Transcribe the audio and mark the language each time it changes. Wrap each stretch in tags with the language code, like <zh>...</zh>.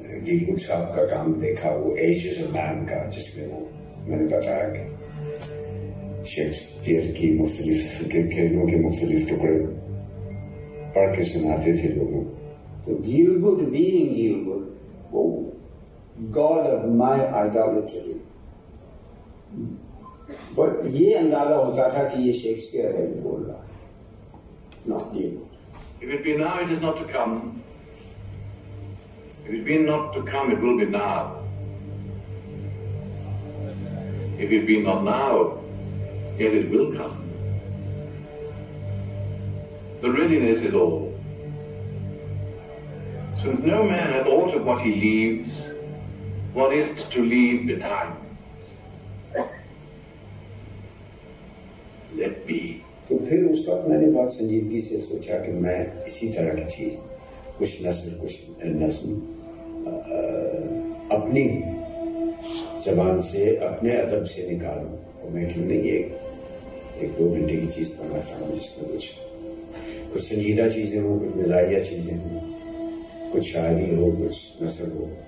<ur>گیل good صاحب کا کام دیکھا، وہ ایجز آف مین کا، جس میں وہ میں نے بتایا کہ شیکسپیئر کی مختلف کھیلوں کے مختلف ٹکڑے پڑھ کے سناتے تھے لوگوں. تو گیل گڈ بینگ گیل گڈ، وہ</ur> <en>God of my idolatry.</en> <ur>But یہ اندازہ ہوتا تھا کہ یہ شیکسپیئر ہے بول رہا ہے.</ur> <en>Not Gil Good. If it be now, it is not to come. If it be not to come, it will be now. If it be not now, yet it will come. The readiness is all. Since no man hath aught of what he leaves, what is to leave behind? Let be.</en> <ur>تو پھر اس وقت میں نے بہت سنجیدگی سے سوچا کہ میں اسی طرح کی چیز کچھ نثر کچھ نظم اپنی زبان سے اپنے ادب سے نکالوں. اور میں کیوں نہیں ایک دو گھنٹے کی چیز بناتا ہوں جس میں کچھ سنجیدہ چیزیں ہوں، کچھ مزاحیہ چیزیں ہوں، کچھ شاعری ہو، کچھ نثر ہو.</ur>